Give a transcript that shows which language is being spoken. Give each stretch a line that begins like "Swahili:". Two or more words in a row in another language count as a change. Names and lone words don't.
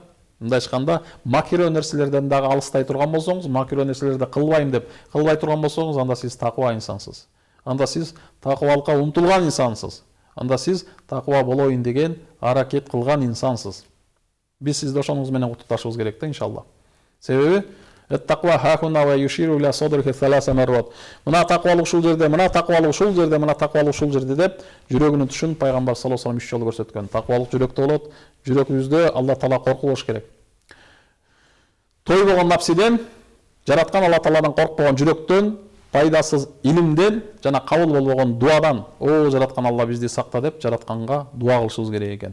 Kyrgyz: Мындай айтканда, макрух нерселерден дагы алыстай турган болсоңуз, макрух нерселерди кылбайм деп кылбай турган болсоңуз, анда сиз таква инсансыз. Анда сиз таквалыкка умтулган инсансыз. Анда сиз таква болоюн деген аракет кылган инсансыз. Биз сизди ошонуңуз менен куттукташыбыз керек да, иншалла.
Arabic: Себеби التقوى ها هنا ويشير إلى صدره ثلاث مرات.
Kyrgyz: Мына таквалык ушул жерде, мына таквалык ушул жерде, мына таквалык ушул жерде деп жүрөгүнүн тушун пайгамбар
Arabic: صلى الله عليه وسلم
Kyrgyz: 3 жолу көрсөткөн. Таквалык жүрөктө болот. Жүрөгүбүздө Алла Таала коркуу болуш керек. Той болгон напсиден, жараткан Алла Тааладан коркпогон жүрөктөн, пайдасыз илимден жана кабыл болбогон дуадан, о жараткан Алла бизди сакта деп жаратканга дуа кылышыбыз керек экен.